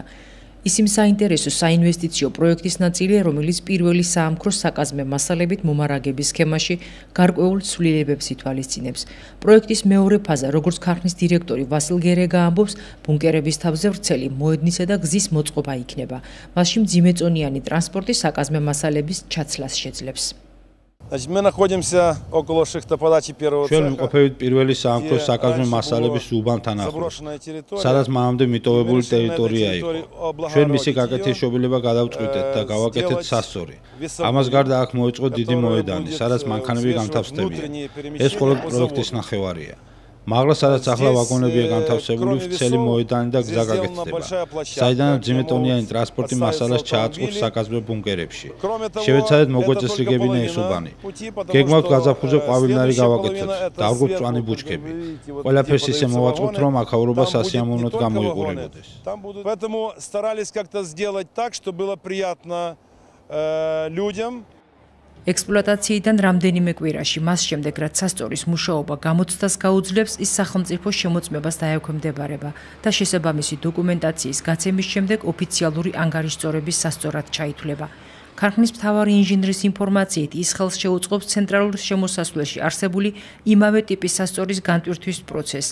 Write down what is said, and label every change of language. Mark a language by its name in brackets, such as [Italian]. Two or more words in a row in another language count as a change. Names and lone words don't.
[Georgian] ის იმ საინტერესო საინვესტიციო პროექტის ნაწილია, რომელიც პირველი საამქრო საკაზმე მასალებით მომარაგების სქემაში გარკვეულ ცვლილებებს ითვალისწინებს. პროექტის მეორე ფაზა, როგორც ქარხნის დირექტორი ვასილ გერეგა ამბობს, ბუნკერების თავზე ვრცელი მოედნისა და გზის მოწყობა იქნება. მასში მძიმეწონიანი ტრანსპორტი საკაზმე მასალების ჩაცლას შეძლებს. [Russian] Мы находимся около шахтоподачи первого цеха. [Georgian] ჩვენ ვიმყოფებით პირველი საამქრო საკაზმე მასალების უბანთან ახლოს, სადაც მანამდე მიტოვებული ტერიტორია იყო. ჩვენ მისი გაკეთებშობილება გადავწყვიტეთ და გავაკეთეთ სასწორი. ამას გარდა აქ მოეწყო დიდი მოედანი, სადაც მანქანები განთავსდებიან. ეს მხოლოდ პროექტის ნახევარია. მაღლა სადაც ახლა ვაგონებია განთავსებული, ვრცელი მოედანი და გზა გაკეთდება, საიდანაც მძიმეტონიანი ტრანსპორტი მასალას ჩააწყობს საკაზმე ბუნკერებში. შევეცადეთ მოგვეწესრიგებინა ეს უბანი. გეგმავთ გაზაფხულზე ყვავილნარი გავაკეთოთ, დავრგოთ მწვანე ბუჩქები. ყველაფერს ისე მოვაწყობთ, რომ აქაურობა სასიამოვნოდ გამოიყურებოდეს. [Russian] Поэтому старались как-то сделать так, чтобы было приятно людям. [Georgian] ექსპლუატაციიდან რამდენიმე კვირაში, მას შემდეგ, რაც სასწორის მუშაობა გამოცდას გაუძლებს, ის სახელმწიფო შემოწმებას დაექვემდებარება და შესაბამისი დოკუმენტაციის გაცემის შემდეგ ოფიციალური ანგარიშწორების სასწორად ჩაითვლება. ქარხნის მთავარი ინჟინრის ინფორმაციით, ის ხელს შეუწყობს ცენტრალურ შემოსასვლელში არსებული იმავე ტიპის სასწორის განტვირთვის პროცესს.